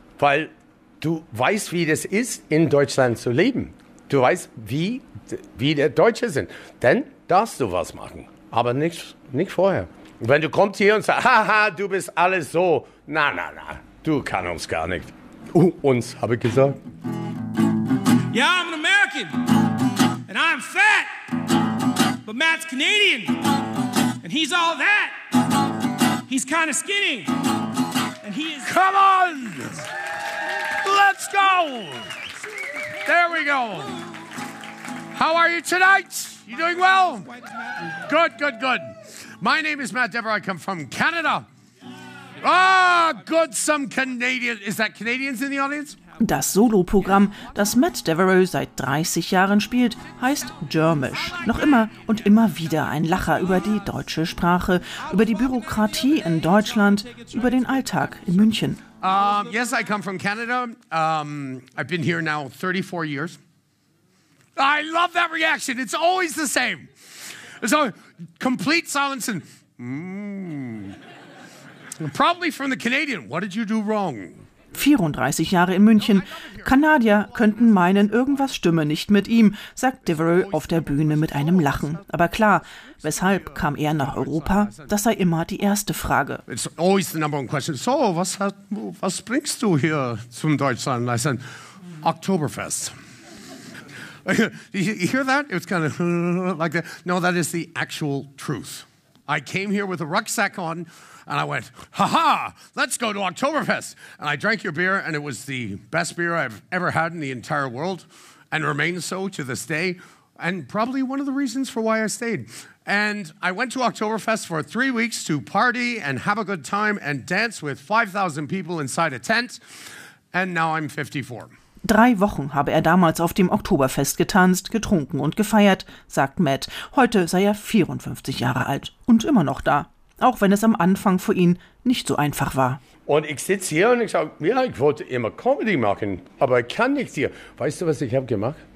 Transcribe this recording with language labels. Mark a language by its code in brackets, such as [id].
[de] Weil du weißt, wie das ist, in Deutschland zu leben. Du weißt, wie der Deutsche sind. Dann darfst du was machen, aber nicht vorher. Wenn du kommst hier und sagst, haha, du bist alles so, na, du kannst uns gar nicht. Uns, habe ich gesagt. [en] Ja, yeah, I'm an American, and I'm fat, but Matt's Canadian, and he's all that. He's kind of skinny, and he is... Come on! Let's go! There we go. How are you tonight? You doing well? Good. My name is Matt Dever. I come from Canada. Ah, good, some Canadian. Is that Canadians in the audience? [de] Das Soloprogramm, das Matt Devereux seit 30 Jahren spielt, heißt Germisch. Noch immer und immer wieder ein Lacher über die deutsche Sprache, über die Bürokratie in Deutschland, über den Alltag in München. [en] Yes, I come from Canada. I've been here now 34 years. I love that reaction. It's always the same. So complete silence and probably from the Canadian. What did you do wrong? [de] 34 Jahre in München. Kanadier könnten meinen, irgendwas stimme nicht mit ihm, sagt Devereux auf der Bühne mit einem Lachen. Aber klar, weshalb kam er nach Europa? Das sei immer die erste Frage. [en] It's always the number one question. [de] So, was bringst du hier zum Deutschland? [en] I said, Oktoberfest. You hear that? It's kind of like that. No, that is the actual truth. I came here with a rucksack on. And I went, haha, let's go to Oktoberfest. And I drank your beer, and it was the best beer I've ever had in the entire world, and remains so to this day, and probably one of the reasons for why I stayed. And I went to Oktoberfest for 3 weeks to party and have a good time and dance with 5,000 people inside a tent, and now I'm 54. [de] 3 Wochen habe er damals auf dem Oktoberfest getanzt, getrunken und gefeiert, sagt Matt. Heute sei er 54 Jahre alt und immer noch da. Auch wenn es am Anfang für ihn nicht so einfach war. Und ich sitze hier und ich sage, ja, ich wollte immer Comedy machen, aber ich kann nichts hier. Weißt du, was ich habe gemacht?